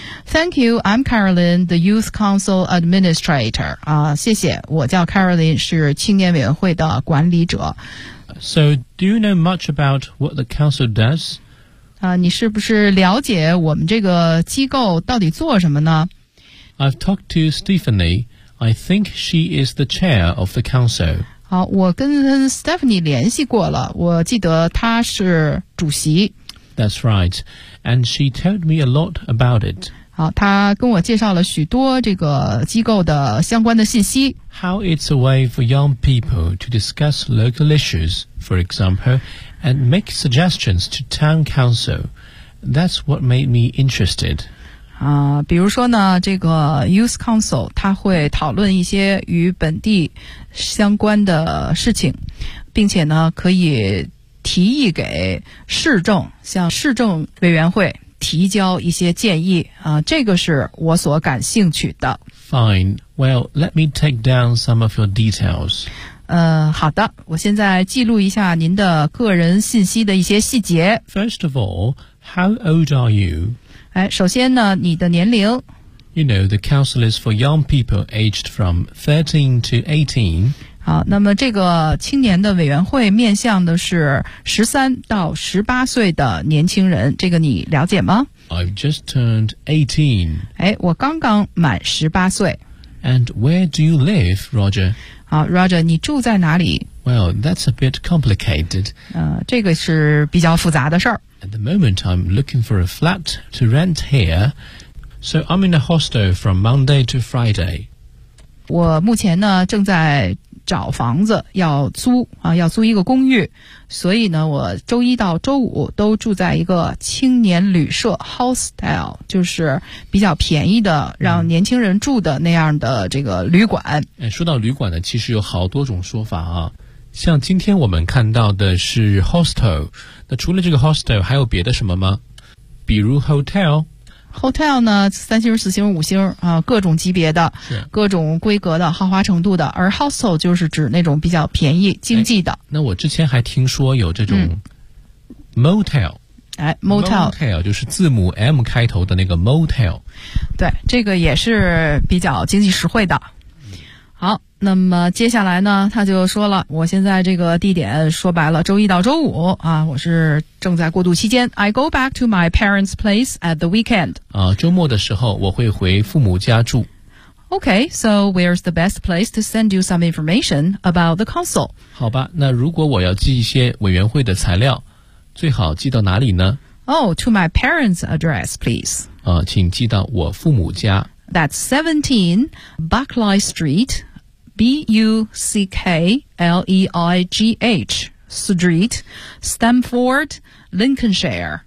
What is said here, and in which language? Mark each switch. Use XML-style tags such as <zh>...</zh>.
<en>Thank you, I'm Caroline, the Youth Council Administrator.</en> <zh>谢谢，我叫 Caroline, 是青年委员会的管理者。</zh> <en>So, do you know much about what the council does?</en> <zh>你是不是了解我们这个机构到底做什么呢？</zh> <en>I've talked to Stephanie. I think she is the chair of the council.</en> <zh>好，我跟 Stephanie 联系过了，我记得她是主席。</zh> <en>That's right. And she told me a lot about it.</en> <zh>好，她跟我介绍了许多这个机构的相关的信息。</zh> <en>How it's a way for young people to discuss local issues, for example, and make suggestions to town council. That's what made me interested.</en> <zh>比如说呢，这个 youth council 它会讨论一些与本地相关的事情，并且呢可以提议给市政，向市政委员会提交一些建议，这个是我所感兴趣的。</zh> <en>Fine. Well, let me take down some of your details.</en> <zh>好的，我现在记录一下您的个人信息的一些细节。</zh> <en>First of all, how old are you?</en> <zh>首先呢，你的年龄。</zh> <en>You know, the council is for young people aged from 13 to 18.</en> <zh>好，那么这个青年的委员会面向的是13到18岁的年轻人，这个你了解吗？</zh> <en>I've just turned 18.</en> <zh>我刚刚满18岁。</zh> <en>And where do you live, Roger?</en> <zh>好 ,Roger, 你住在哪里？</zh> <en>Well, that's a bit complicated.</en> <zh>这个是比较复杂的事儿。</zh> <en>At the moment, I'm looking for a flat to rent here. So I'm in a hostel from Monday to Friday.</en> <zh>我目前呢正在找房子要租啊，要租一个公寓，所以呢我周一到周五都住在一个青年旅社 hostel, 就是比较便宜的让年轻人住的那样的这个旅馆。说到旅馆呢，其实有好多种说法啊，像今天我们看到的是 hostel, 那除了这个 hostel 还有别的什么吗？比如 hotel。 Hotel 呢，三星、四星、五星啊，各种级别的，各种规格的，豪华程度的。而 hostel 就是指那种比较便宜、经济的。那我之前还听说有这种 motel。</zh> <en>Motel</en> <zh>就是字母 M 开头的那个 motel。对，这个也是比较经济实惠的。好，那么接下来呢，他就说了，我现在这个地点说白了，周一到周五啊，我是正在过渡期间。</zh> <en>I go back to my parents' place at the weekend.</en> <zh>啊，周末的时候我会回父母家住。</zh> <en>Okay, so where's the best place to send you some information about the council?</en> <zh>好吧，那如果我要寄一些委员会的材料，最好寄到哪里呢？</zh> <en>Oh, to my parents' address, please.</en> <zh>啊，请寄到我父母家。</zh> <en>That's 17 Buckley Street, B-U-C-K-L-E-I-G-H Street, Stamford, Lincolnshire.</en>